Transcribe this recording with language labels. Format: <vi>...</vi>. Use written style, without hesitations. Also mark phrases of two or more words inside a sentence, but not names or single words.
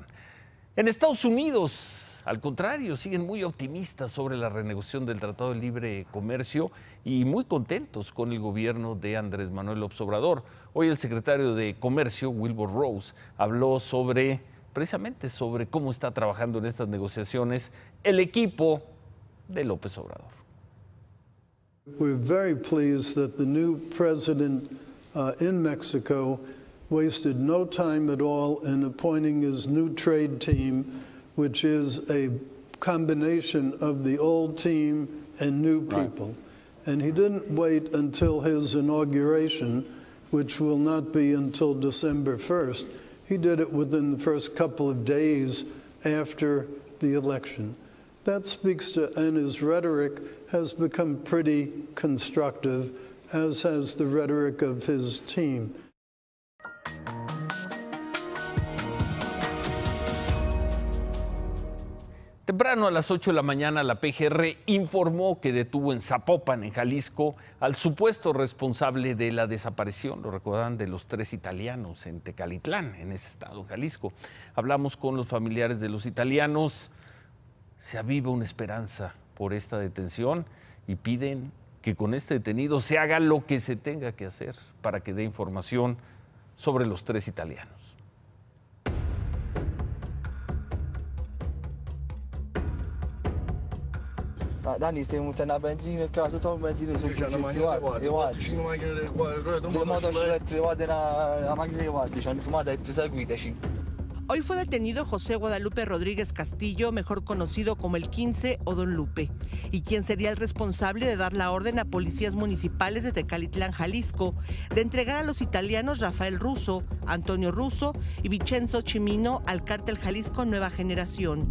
<es>En Estados Unidos, al contrario, siguen muy optimistas sobre la renegociación del Tratado de Libre Comercio y muy contentos con el gobierno de Andrés Manuel López Obrador. Hoy el secretario de Comercio, Wilbur Ross, habló precisamente sobre cómo está trabajando en estas negociaciones el equipo de López Obrador.</es> <en>We're very pleased that the new president in Mexico wasted no time at all in appointing his new trade team, which is a combination of the old team and new people. Right. And he didn't wait until his inauguration, which will not be until December 1st. He did it within the first couple of days after the election. That speaks to, and his rhetoric has become pretty constructive, as has the rhetoric of his team.</en> <es>Temprano a las 8 de la mañana la PGR informó que detuvo en Zapopan, en Jalisco, al supuesto responsable de la desaparición, lo recordarán, de los 3 italianos en Tecalitlán, en ese estado, en Jalisco. Hablamos con los familiares de los italianos. Se aviva una esperanza por esta detención y piden que con este detenido se haga lo que se tenga que hacer para que dé información sobre los 3 italianos.</es> <it>Dani, stiamo mettendo la benzina e tutto il benzina sono le motociclette la macchina di guardia, ci hanno fumato e seguiteci.</it> <es>Hoy fue detenido José Guadalupe Rodríguez Castillo, mejor conocido como el 15 o Don Lupe, y quien sería el responsable de dar la orden a policías municipales de Tecalitlán, Jalisco, de entregar a los italianos Rafael Russo, Antonio Russo y Vincenzo Cimino al cártel Jalisco Nueva Generación.</es>